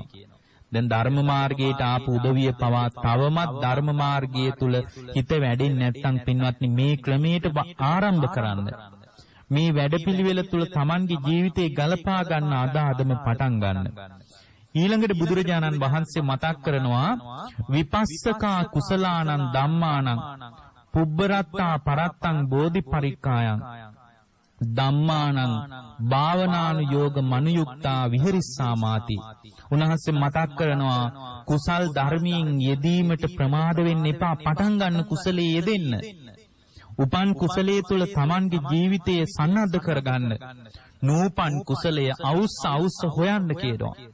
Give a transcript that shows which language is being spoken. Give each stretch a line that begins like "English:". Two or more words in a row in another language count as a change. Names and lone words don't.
Sinhala: දැන් ධර්ම මාර්ගයට ආපු උදවිය පවා තවමත් ධර්ම මාර්ගය තුල හිත වැඩෙන්නේ නැත්නම් පින්වත්නි මේ ක්‍රමයට ආරම්භ කරන්න. මේ වැඩපිළිවෙල තුල Tamanගේ ජීවිතේ ගලපා ගන්න අදාදම පටන් ගන්න. ඊළඟට බුදුරජාණන් වහන්සේ මතක් කරනවා
Pali: විපස්සකා කුසලානං ධම්මානං පුබ්බරත්තා පරත්තං බෝධිපරික්ඛායං ධම්මානං භාවනානුයෝග මනුයුක්තා විහෙරිස්සාමාති.
Sinhala: උන්වහන්සේ මතක් කරනවා කුසල් ධර්මයෙන් යෙදීමට ප්‍රමාද වෙන්න එපා. පටන් ගන්න කුසලයේ යෙදෙන්න. උපන් කුසලයේ තුල Tamanගේ ජීවිතය සන්නද්ධ කරගන්න. නූපන් කුසලයේ අවුස්ස හොයන්න කියනවා.